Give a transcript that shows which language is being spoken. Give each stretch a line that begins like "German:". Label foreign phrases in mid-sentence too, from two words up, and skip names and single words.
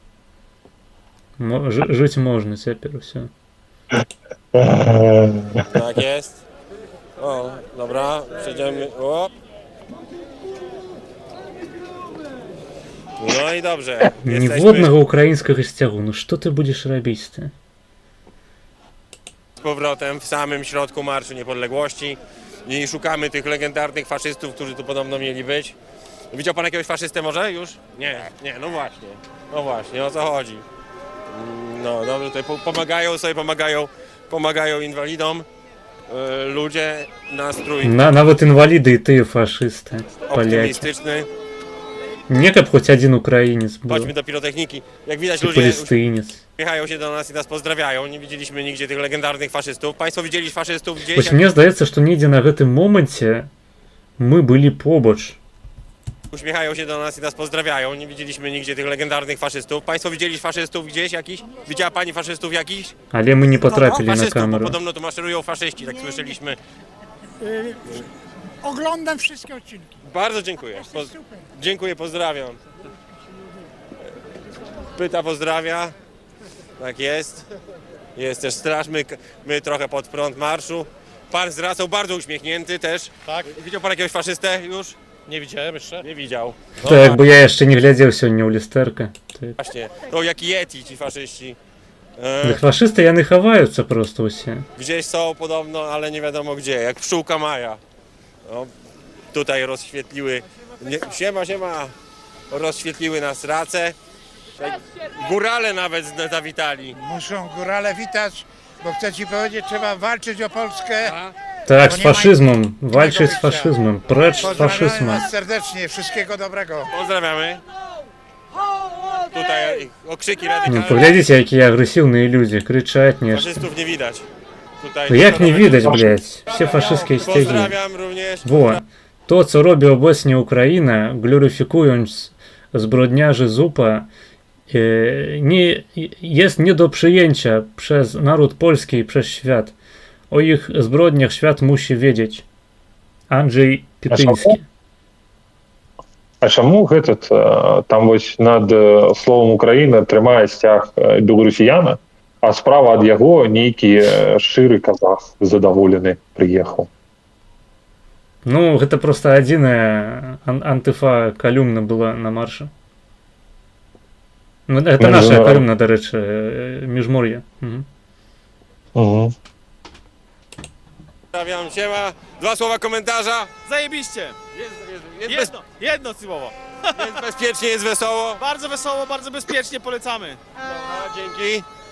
Russian: Жить можно теперь, все.
Polish: Tak jest. O, dobra, przejdziemy. O. No i dobrze.
Belarusian: Ніводнага украінскага сцягу, ну што ты будзеш рабіць ты?
Polish: Z powrotem w samym środku Marszu Niepodległości i szukamy tych legendarnych faszystów, którzy tu podobno mieli być. Widział pan jakiegoś faszystę może już? Nie, no właśnie. No właśnie, o co chodzi? No dobrze, tutaj pomagają sobie, pomagają inwalidom. Ludzie, nastrój
Belarusian: Нават інваліды і тыя фашысты, палякі.
Polish: optymistyczny.
Belarusian: Не каб хоць адзін украінец быў,
Polish: Chodźmy do pirotechniki. Jak widać,
Belarusian: ці
Polish: ludzie
Belarusian: палестынец.
Polish: uśmiechają się do nas i nas pozdrawiają. Nie widzieliśmy nigdzie tych legendarnych faszystów. Państwo widzieli faszystów gdzieś?
Belarusian: Вось мне здаецца, што недзе на гэтым моманце мы былі побач.
Polish: Uśmiechają się do nas i nas pozdrawiają. Nie widzieliśmy nigdzie tych legendarnych faszystów. Państwo widzieli faszystów gdzieś jakiś? Widziała pani faszystów jakichś?
Belarusian: Але мы не потрапілі на
Polish: Faszystów, bo
Belarusian: камеру.
Polish: podobno tu maszerują faszyści, tak słyszeliśmy. Oglądam wszystkie odcinki. Bardzo dziękuję. Dziękuję, pozdrawiam. Pyta pozdrawia. Tak jest. Jest też straż. My trochę pod prąd marszu. Pan z rasą bardzo uśmiechnięty też. Tak. Widział pan jakiegoś faszystę już? Nie widziałem jeszcze. Nie widział. No To jakby ja jeszcze nie
Belarusian: глядзеў сёння ў люстэрка.
Polish: Właśnie. To jak Yeti ci faszyści.
Belarusian: Дык фашысты яны хаваюцца проста ўсе.
Polish: Gdzieś są podobno, ale nie wiadomo gdzie. Jak pszczółka Maja. No, tutaj rozświetliły. Siema. Rozświetliły nas race. Górale nawet zawitali. Muszą górale witać, bo chcę ci powiedzieć, trzeba walczyć o Polskę. Tak, z faszyzmem. Walczyć z faszyzmem. Precz z Pozdrawiamy faszyzmem. was serdecznie, wszystkiego dobrego. Pozdrawiamy. Tutaj okrzyki
Belarusian: Ну,
Polish: radykalne.
Belarusian: поглядите, якія агрэсіўныя людзі, крычаць нешта.
Polish: Faszystów nie widać. Tutaj
Belarusian: Ну як не відаць, блядь, все фашыстскія сцягі.
Polish: Pozdrawiam również.
Belarusian: Во, то,
Polish: co robi obecnie Ukraina, gloryfikując zbrodniarzy ZUPA, jest nie do przyjęcia przez naród polski i przez świat. O ich zbrodniach świat musi wiedzieć.
Belarusian: Анджей Пітинський. А чаму этот там вось над словом Украіна трымае сцяг беларусіяна, а справа ад яго нейкі шчыры казах задаволены прыехаў? Ну, гэта просто адзіная антыфа калюмна была на марше. Ну,
Russian: это наша
Belarusian: калюмна, дарэчы, міжмор'я.
Polish: Pozdrawiam, siema. 2 słowa komentarza. Zajebiście! Jedno słowo. Jest bezpiecznie, jest wesoło. Bardzo wesoło, bardzo bezpiecznie polecamy. Dobra, dzięki.